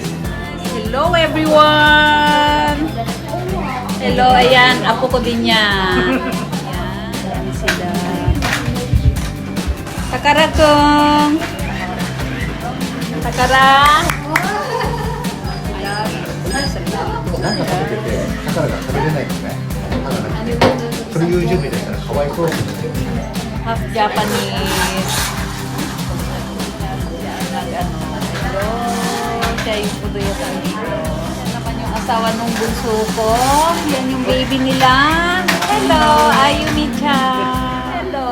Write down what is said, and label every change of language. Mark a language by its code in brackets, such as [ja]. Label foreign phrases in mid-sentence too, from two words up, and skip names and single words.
[en] Hello everyone! [tl] Hello, ayan, apo ko din yan. Ayan sila. Takarakong! Takara! [ja] なんか食べてて、だからが食べれないですね。歯がなくて。それ YouTube でしたらかわいそう。 [en] Half Japanese. [tl] Hello, siya yung puduyatan dito. Yan naman yung asawa nung bunso ko. Yan yung baby nila. Hello, Ayumi-chan. Hello.